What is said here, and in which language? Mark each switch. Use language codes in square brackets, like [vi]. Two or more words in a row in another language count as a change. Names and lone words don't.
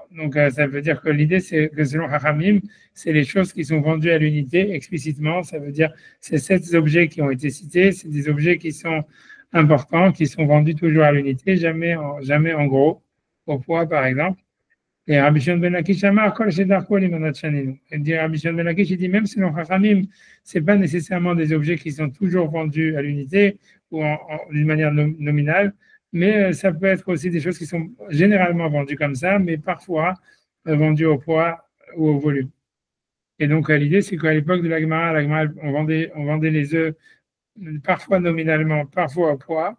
[fr] Donc, ça veut dire que l'idée, c'est que selon Hachamim, c'est les choses qui sont vendues à l'unité explicitement. Ça veut dire c'est 7 objets qui ont été cités, c'est des objets qui sont importants, qui sont vendus toujours à l'unité, jamais en gros, au poids, par exemple. [he] Et Rabbi Shimon ben Lakish אמר כל שדרכו לימנות שנינו. [fr] Et dit Rabbi Shimon ben Lakish, il dit même selon Chachamim, c'est pas nécessairement des objets qui sont toujours vendus à l'unité ou d'une manière nominale, mais ça peut être aussi des choses qui sont généralement vendues comme ça, mais parfois vendues au poids ou au volume. Et donc l'idée, c'est qu'à l'époque de la Gemara, on vendait les œufs parfois nominalement, parfois au poids.